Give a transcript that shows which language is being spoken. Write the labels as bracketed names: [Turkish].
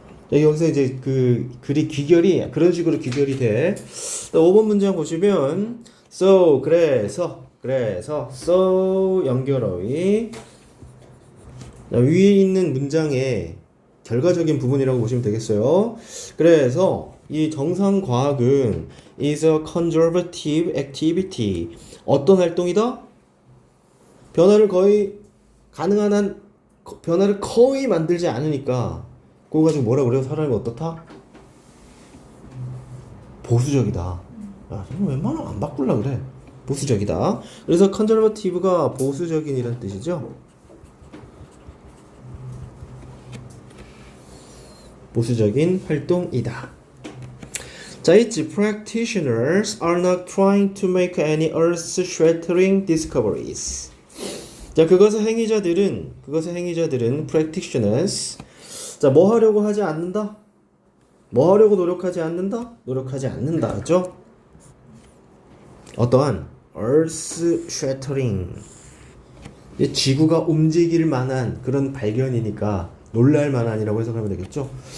[Korean] 여기서 이제 그 글이 귀결이 그런 식으로 귀결이 돼. 5번 문장 보시면 so 그래서 so 연결어휘 위에 있는 문장의 결과적인 부분이라고 보시면 되겠어요. 그래서 이 정상과학은 [English] is a conservative activity. [Korean] 어떤 활동이다? 변화를 거의 가능한 한 변화를 거의 만들지 않으니까 그거 가지고 뭐라 그래요? 사람이 어떻다? 보수적이다. 야, 저는 웬만하면 안 바꾸려고 그래. 보수적이다. 그래서 conservative가 보수적인이란 뜻이죠. 보수적인 활동이다. [English] 자, its practitioners are not trying to make any earth-shattering discoveries. [Korean] 자, 그것의 행위자들은 practitioners. 자, 뭐 하려고 하지 않는다? 뭐 하려고 노력하지 않는다? 노력하지 않는다. 그죠? 어떠한 earth-shattering. 지구가 움직일 만한 그런 발견이니까 놀랄 만한이라고 해석하면 되겠죠?